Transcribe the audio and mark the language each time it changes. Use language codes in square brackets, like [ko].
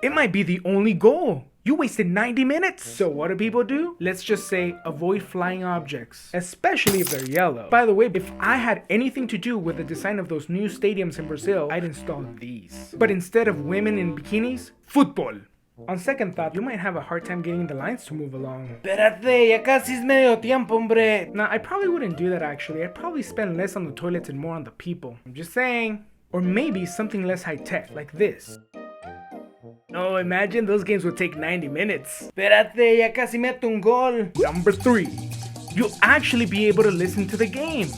[en] It might be the only goal. You wasted 90 minutes. So what do people do? Let's just say avoid flying objects, especially if they're yellow. By the way, if I had anything to do with the design of those new stadiums in Brazil, I'd install these. But instead of women in bikinis, football. On second thought, you might have a hard time getting the lines to move along. [es] Espérate, ya casi es medio tiempo, hombre. [en] Nah, I probably wouldn't do that actually. I'd probably spend less on the toilets and more on the people. I'm just saying. Or maybe something less high-tech, like this. Oh, imagine those games would take 90 minutes. [es] Espérate, ya casi meto un gol. [en] Number 3. You'll actually be able to listen to the game.